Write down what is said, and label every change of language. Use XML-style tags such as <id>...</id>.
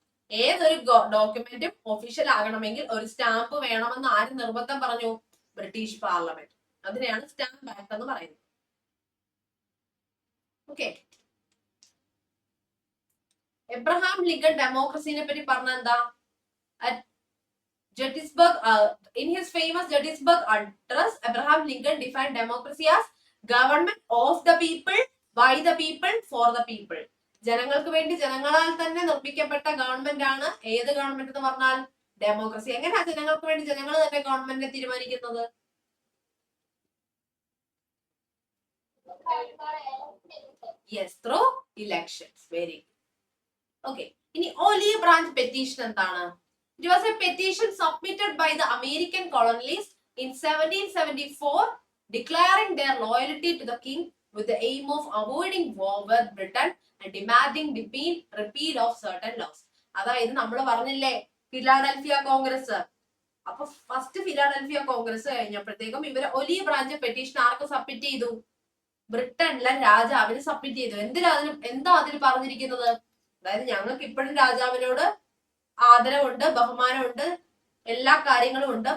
<ml>ഏതൊരു ഡോക്യുമെന്റും ഒഫീഷ്യൽ ആകണമെങ്കിൽ ഒരു സ്റ്റാമ്പ് വേണമെന്ന് ആര് നിർബന്ധം പറഞ്ഞു? British parliament. അതിനെയാണ് സ്റ്റാമ്പ് ആക്ട് എന്ന് പറയുന്നത്. ഓക്കെ. എബ്രഹാം ലിങ്കൺ ഡെമോക്രസിനെ പറ്റി പറഞ്ഞ എന്താ?</ml> <en>In his famous Gettysburg Address, Abraham Lincoln defined democracy as government of the people, by the people, for the people.</en> <ml>ജനങ്ങൾക്ക് വേണ്ടി ജനങ്ങളാൽ തന്നെ നിർമ്മിക്കപ്പെട്ട ഗവൺമെന്റ് ആണ് ഏത് ഗവൺമെന്റ് എന്ന് പറഞ്ഞാൽ ഡെമോക്രസി. എങ്ങനെയാ ജനങ്ങൾക്ക് വേണ്ടി ജനങ്ങൾ തന്നെ ഗവൺമെന്റിനെ തീരുമാനിക്കുന്നത്?</ml> <en>Yes, through elections. Very okay.</en> <ml>ഇനി ഒലീവ് ബ്രാഞ്ച് പെറ്റീഷൻ എന്താണ്?</ml> <en>It was a petition submitted by the American colonialists in 1774 declaring their loyalty to the king with the aim of avoiding war with Britain and demanding the repeal of certain laws.</en> <ml>അതായത് നമ്മൾ പറഞ്ഞില്ലേ Philadelphia Congress. അപ്പൊ first Philadelphia Congress കഴിഞ്ഞപ്പോഴത്തേക്കും ഇവര് olive branch petition ആർക്ക് submit ചെയ്തു? ബ്രിട്ടനിലെ രാജാവിന് submit ചെയ്തു. എന്താ അതിൽ പറഞ്ഞിരിക്കുന്നത്? അതായത് ഞങ്ങൾക്ക് ഇപ്പോഴും രാജാവിനോട് ആദരവുണ്ട്, ബഹുമാനമുണ്ട്, എല്ലാ കാര്യങ്ങളും ഉണ്ട്.</ml>